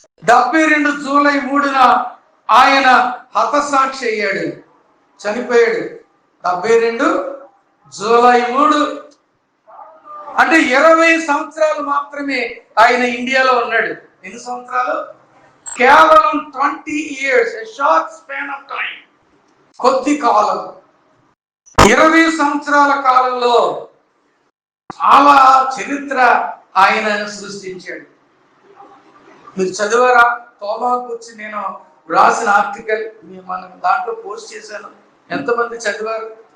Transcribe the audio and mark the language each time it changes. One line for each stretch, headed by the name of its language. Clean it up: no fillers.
Telugu: 72 July 3న ఆయన హతసాక్షి అయ్యాడు, చనిపోయాడు. 72 జూలై 3, అంటే 20 సంవత్సరాలు మాత్రమే ఆయన ఇండియాలో ఉన్నాడు. ఎన్ని సంవత్సరాలు? కేవలం
English: 20 years, a short span of time.
Telugu: కొద్ది కాలం, 20 సంవత్సరాల కాలంలో చాలా చరిత్ర ఆయన సృష్టించాడు. మీరు చదివారా? తోమా గురించి నేను రాసిన ఆర్టికల్ మనం దాంట్లో పోస్ట్ చేశాను. ఎంతమంది చదివారు?